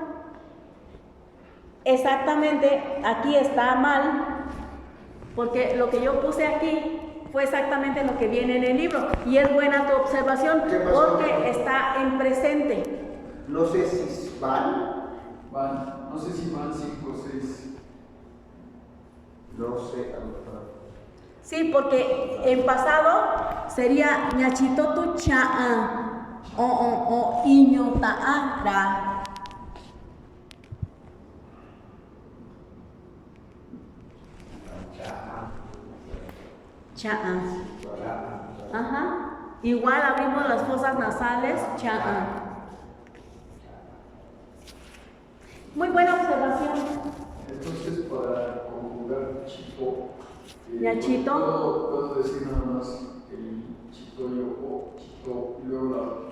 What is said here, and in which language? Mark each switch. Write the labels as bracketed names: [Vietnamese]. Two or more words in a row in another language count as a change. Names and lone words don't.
[Spanish] Exactamente, aquí está mal, porque lo que yo puse aquí fue exactamente lo que viene en el libro, y es buena tu observación porque está en presente. No sé si van. No sé si van 5 o 6. No sé. Sí, porque en pasado sería [Mixtepec Mixtec] ñachitotu cha'a o iñota'ara. [Spanish] Cha'a. Ajá. Igual abrimos las fosas nasales, cha'a. Muy buena observación. Entonces, para conjugar chito, ñachito. puedo decir nada más el chito yo o chito y luego la.